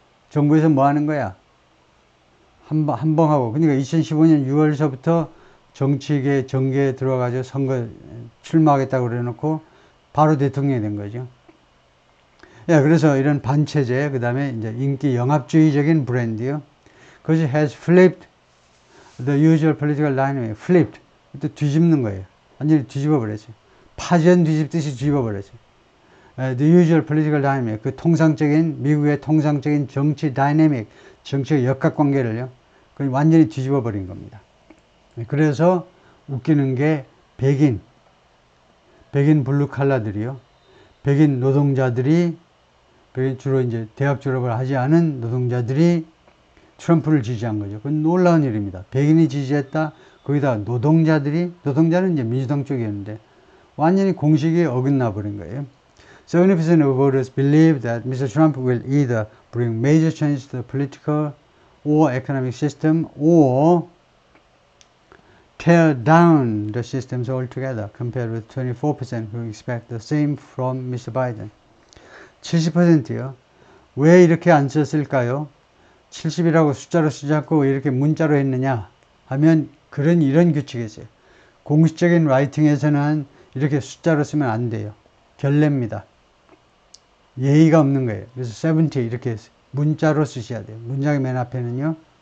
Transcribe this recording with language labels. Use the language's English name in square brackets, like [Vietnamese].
[Korean] 정부에서 뭐 하는 거야? 한방하고. 그러니까 2015년 6월서부터 정계에 들어와가지고 선거 출마하겠다고 그래놓고 바로 대통령이 된 거죠. 그래서 이런 반체제, 그 다음에 이제 인기 영합주의적인 브랜드요. [English] 그것이 has flipped the usual political dynamic. [Korean] flipped. 또 뒤집는 거예요. 완전히 뒤집어 버렸어요. 파전 뒤집듯이 뒤집어 버렸어요. [English] The usual political dynamic. [Korean] 미국의 통상적인 정치 다이내믹, 정치의 역학관계를요. 완전히 뒤집어 버린 겁니다. 그래서 웃기는 게 백인 블루칼라들이요. 백인 노동자들이, 주로 이제 대학 졸업을 하지 않은 노동자들이 트럼프를 지지한 거죠. 그건 놀라운 일입니다. 백인이 지지했다. 거기다 노동자는 이제 민주당 쪽이었는데 완전히 공식이 어긋나 버린 거예요. [English] 70% of voters believe that Mr. Trump will either bring major changes to the political or economic system or tear down the systems altogether, compared with 24% who expect the same from Mr. [Korean] Biden. 70%요. 왜 이렇게 안 썼을까요? 70이라고 숫자로 쓰지 않고 왜 이렇게 문자로 했느냐 하면 이런 규칙이 있어요. 공식적인 라이팅에서는 이렇게 숫자로 쓰면 안 돼요. 결례입니다. 예의가 없는 거예요. 그래서 70 이렇게 문자로 쓰셔야 돼요. 문장의 맨 앞에는요.